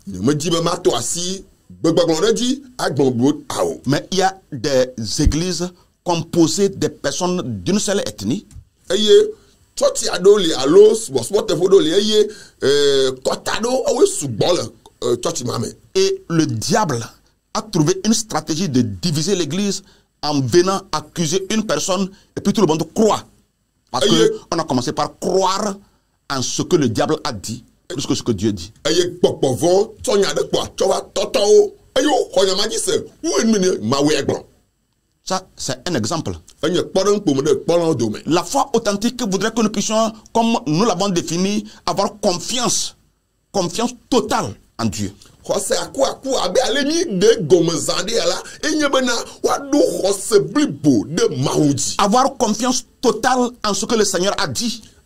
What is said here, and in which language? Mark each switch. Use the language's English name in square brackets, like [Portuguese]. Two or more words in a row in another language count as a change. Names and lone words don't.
[Ewe] Me di be ma to asi gbegbɔgblɔ ɖe dzi agblɔ bo awo. [French] Mais il y a des églises composées de personnes d'une seule ethnie. [Ewe] Eye tsɔtsi aɖewo li alo subɔsubɔteƒe ɖewo li eye kɔta ɖewo woe sugbɔ le tsɔtsi ma me. [French] Et le diable a trouvé une stratégie de diviser l'église en venant accuser une personne et puis tout le monde croit. Parce qu'on a commencé par croire en ce que le diable a dit plus que ce que Dieu dit. [Ewe] Eye gbɔgbɔvɔ tsɔ nya ɖe kpɔa tsɔ va tɔtɔwo eye woxɔ nya ma dzi se wo enu mawoe gblɔ. [French] Ça, c'est un exemple. La foi authentique voudrait que nous puissions, comme nous l'avons défini, avoir confiance totale en Dieu. Avoir confiance totale en ce que le Seigneur a dit.